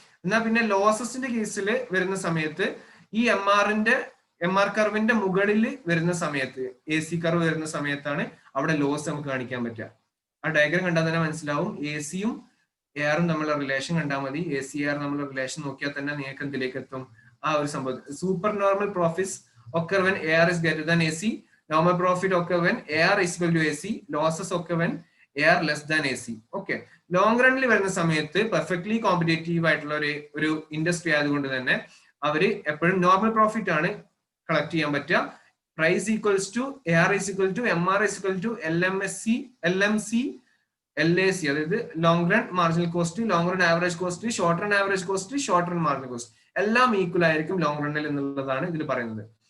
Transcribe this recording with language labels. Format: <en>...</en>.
<ml>എന്നാൽ പിന്നെ ലോസസിന്റെ കേസിൽ വരുന്ന സമയത്ത് ഈ MR കർവിന്റെ മുകളിൽ വരുന്ന സമയത്ത്, AC കർവ് വരുന്ന സമയത്താണ് അവിടെ ലോസ് നമുക്ക് കാണിക്കാൻ പറ്റുക. ആ ഡയഗ്രം കണ്ടാൽ തന്നെ മനസ്സിലാവും. AC-യും AR-ഉം തമ്മിലുള്ള റിലേഷൻ കണ്ടാൽ മതി. AC AR തമ്മിലുള്ള റിലേഷൻ നോക്കിയാൽ തന്നെ നിങ്ങൾക്ക് എന്തിലേക്ക് എത്തും? ആ ഒരു സംഭവം.</ml> <en>Super normal profits occur when AR is greater than AC. Normal profit occur when AR is equal to AC. Losses occur when AR less than AC.</en> <ml>Okay, long റണ്ണിൽ വരുന്ന സമയത്ത് പെർഫെക്റ്റ്ലി കോമ്പറ്റേറ്റീവ് ആയിട്ടുള്ള ഒരു ഇൻഡസ്ട്രി ആയതുകൊണ്ട് തന്നെ അവര് എപ്പോഴും normal profit ആണ് collect ചെയ്യാൻ പറ്റുക. Price equals to AR = MR = LMC LAC, അതായത് long run marginal cost, long run average cost, short run average cost, short run marginal cost എല്ലാം ഈക്വൽ ആയിരിക്കും ലോങ് റണ്ണിൽ എന്നുള്ളതാണ് ഇതിൽ പറയുന്നത്.</ml>